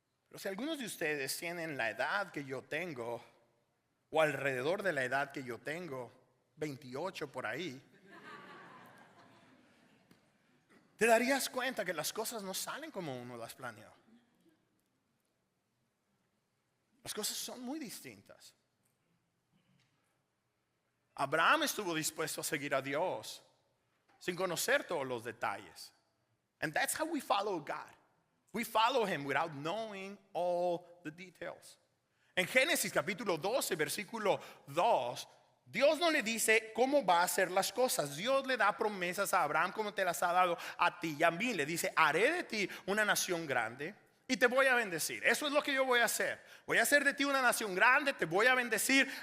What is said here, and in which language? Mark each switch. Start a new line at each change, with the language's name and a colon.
Spanish: Pero si algunos de ustedes tienen la edad que yo tengo, o alrededor de la edad que yo tengo, 28 por ahí, te darías cuenta que las cosas no salen como uno las planeó. Las cosas son muy distintas. Abraham estuvo dispuesto a seguir a Dios sin conocer todos los detalles.
English: And that's how we follow God. We follow him without knowing all the details.
Spanish: En Génesis capítulo 12, versículo 2, Dios no le dice cómo va a hacer las cosas. Dios le da promesas a Abraham como te las ha dado a ti y a mí. Le dice, haré de ti una nación grande y te voy a bendecir. Eso es lo que yo voy a hacer. Voy a hacer de ti una nación grande, te voy a bendecir.